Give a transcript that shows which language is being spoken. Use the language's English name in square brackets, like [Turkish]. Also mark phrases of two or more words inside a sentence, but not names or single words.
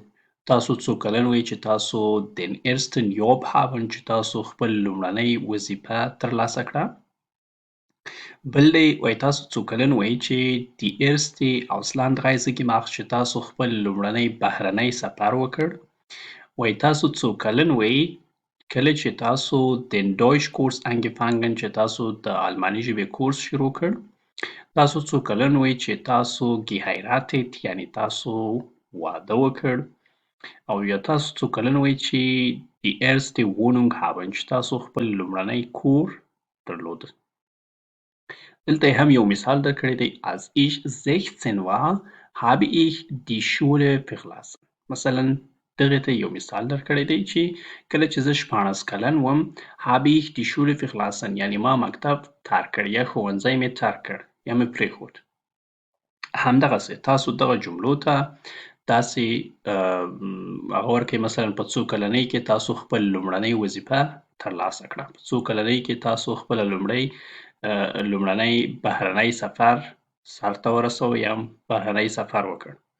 [Pashto] تاسو څو کلن وئ چې تاسو [German] den ersten Job haben [Pashto] چې تاسو خپل لومړنۍ وظیفه ترلاسه کړه. بل دی وایي تاسو څو کلن وئ چې [German] die erste Auslandreise gemacht [Pashto] چې تاسو خپل لومړنی بهرنی سفر وکړ. وایي تاسو څو کلن وئ کله چې تاسو [German] den Deutsch Kurs angefangen [Pashto] چې تاسو د آلماني ژبې کورس شروع کړ. تاسو څو کلن وئ چې تاسو geheiratet یعنې تاسو واده وکړ. او یا تاسو څو کلن وئ چې [German] die erste Wohnung haben [Pashto] چې تاسو خپل لومړنی کور درلود. دلته هم یو مثال درکړی دی [German] als ich 16 war habe ich die Schule verlassen. [Pashto] مثلا دغه ته یو مثال درکړی دی چې کله چې زه 16 کلن وم [German] habe ich die Schule verlassen [Pashto] یعنې ما مکتب ترک کړ یا ښوونځی مې ترک کړ یا مې پرېښود. همدغسې تاسو دغه جملو ته داسې هغه ورکوئ مثلا په څو کلنۍ کې تاسو خپل لومړنۍ وظیفه ترلاسه کړه. په څو کلنۍ کې تاسو خپله لومړنی بهرنی سفر سرته ورسوه یا بهرنی سفر وکړ.